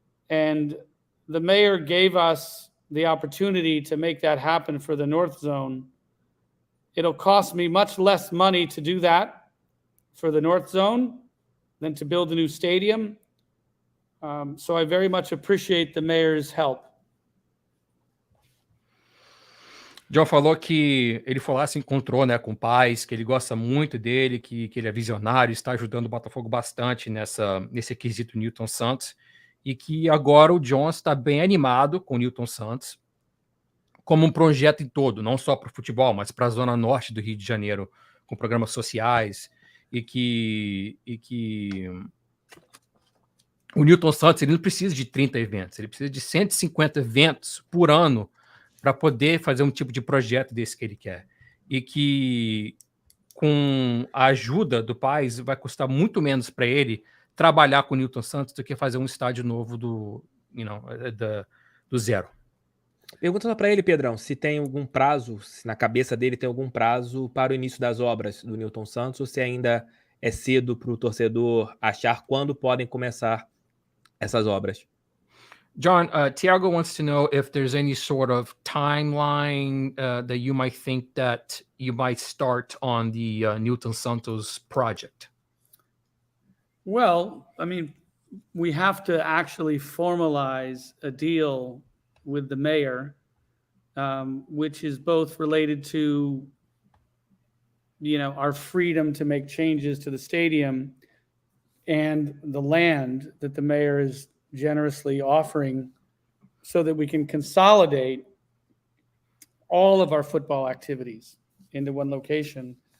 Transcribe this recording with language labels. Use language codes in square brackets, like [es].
[en] And the mayor gave us the opportunity to make that happen for the North Zone. It'll cost me much less money to do that for the North Zone than to build a new stadium. So I very much appreciate the mayor's help. [pt] John falou que ele foi lá, se encontrou, né, com o Paz, que ele gosta muito dele, que ele é visionário, está ajudando o Botafogo bastante nesse quesito Nilton Santos, e que agora o John está bem animado com o Nilton Santos, como um projeto em todo, não só para o futebol, mas para a zona norte do Rio de Janeiro, com programas sociais, e que o Nilton Santos ele não precisa de 30 eventos, ele precisa de 150 eventos por ano para poder fazer um tipo de projeto desse que ele quer. E que, com a ajuda do Paz, vai custar muito menos para ele trabalhar com o Nilton Santos do que fazer um estádio novo do zero. Pergunta para ele, Pedrão, se tem algum prazo, se na cabeça dele tem algum prazo para o início das obras do Nilton Santos, ou se ainda é cedo para o torcedor achar quando podem começar essas obras. [en] John, Tiago wants to know if there's any sort of timeline that you might think that you might start on the Nilton Santos project. Well, I mean, we have to actually formalize a deal with the mayor, which is both related to, our freedom to make changes to the stadium and the land that the mayor is generously offering so that we can consolidate all of our football activities into one location.